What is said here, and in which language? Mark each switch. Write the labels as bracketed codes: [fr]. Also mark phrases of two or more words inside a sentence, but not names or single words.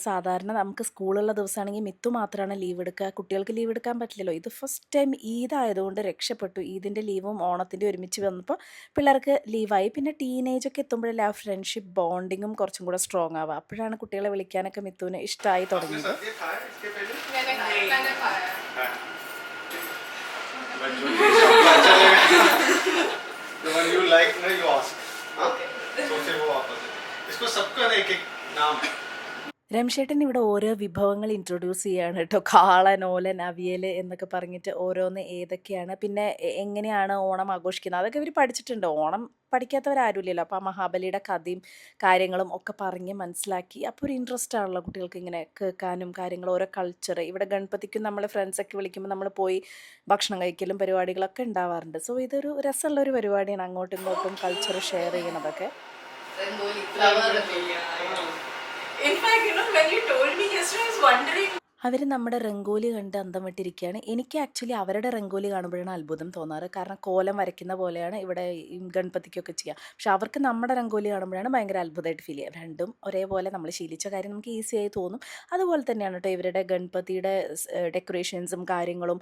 [ml] സാധാരണ നമുക്ക് സ്കൂളുള്ള ദിവസമാണെങ്കിൽ മിത്തു മാത്രമാണ് ലീവ് എടുക്കുക, കുട്ടികൾക്ക് ലീവ് എടുക്കാൻ പറ്റില്ലല്ലോ. ഇത് [en] first time [ml] ഈദ് ആയതുകൊണ്ട് രക്ഷപ്പെട്ടു. ഈദിൻ്റെ ലീവും ഓണത്തിൻ്റെ ഒരുമിച്ച് വന്നപ്പോൾ പിള്ളേർക്ക് ലീവായി. പിന്നെ ടീനേജൊക്കെ എത്തുമ്പോഴല്ലേ ആ [en] friendship bonding [ml] കുറച്ചും കൂടെ സ്ട്രോങ് ആവുക. അപ്പോഴാണ് കുട്ടികളെ വിളിക്കാനൊക്കെ മിത്തുവിന് ഇഷ്ടമായി തുടങ്ങിയത്. [hi] मैंने खाया. [en] The one you like, no, you ask. [hi] हाँ? तो फिर वो वापस है. इसको सबका ना एक नाम है. [ml] രംഷേട്ടൻ ഇവിടെ ഓരോ വിഭവങ്ങൾ ഇൻട്രൊഡ്യൂസ് ചെയ്യാണ് കേട്ടോ. കാളൻ, ഓലൻ, അവിയൽ എന്നൊക്കെ പറഞ്ഞിട്ട് ഓരോന്ന് ഏതൊക്കെയാണ്, പിന്നെ എങ്ങനെയാണ് ഓണം ആഘോഷിക്കുന്നത് അതൊക്കെ ഇവർ പഠിച്ചിട്ടുണ്ട്. ഓണം പഠിക്കാത്തവരാരുമില്ലല്ലോ. അപ്പോൾ ആ മഹാബലിയുടെ കഥയും കാര്യങ്ങളും ഒക്കെ പറഞ്ഞ് മനസ്സിലാക്കി. അപ്പോൾ ഒരു ഇൻട്രസ്റ്റ് ആണല്ലോ കുട്ടികൾക്ക് ഇങ്ങനെ കേൾക്കാനും കാര്യങ്ങളും ഓരോ കൾച്ചർ. ഇവിടെ ഗണപതിക്കും നമ്മൾ ഫ്രണ്ട്സൊക്കെ വിളിക്കുമ്പോൾ നമ്മൾ പോയി ഭക്ഷണം കഴിക്കലും പരിപാടികളൊക്കെ ഉണ്ടാവാറുണ്ട്. സോ ഇതൊരു രസമുള്ളൊരു പരിപാടിയാണ്, അങ്ങോട്ടും ഇങ്ങോട്ടും [en] culture share [ml] ചെയ്യണതൊക്കെ. [en] In fact, you know, when you told me yesterday, I was wondering. [ml] അവർ നമ്മുടെ റംഗോലി കണ്ട് അന്തം വിട്ടിരിക്കുകയാണ്. എനിക്ക് ആക്ച്വലി അവരുടെ റംഗോലി കാണുമ്പോഴാണ് അത്ഭുതം തോന്നാറ്. കാരണം കോലം വരയ്ക്കുന്ന പോലെയാണ് ഇവിടെ ഈ ഗണപതിക്കൊക്കെ ചെയ്യുക. പക്ഷെ അവർക്ക് നമ്മുടെ റംഗോലി കാണുമ്പോഴാണ് ഭയങ്കര അത്ഭുതമായിട്ട് ഫീൽ ചെയ്യുക. രണ്ടും ഒരേപോലെ നമ്മൾ ശീലിച്ച കാര്യം നമുക്ക് ഈസി ആയി തോന്നും. അതുപോലെ തന്നെയാണ് കേട്ടോ ഇവരുടെ ഗണപതിയുടെ ഡെക്കറേഷൻസും കാര്യങ്ങളും.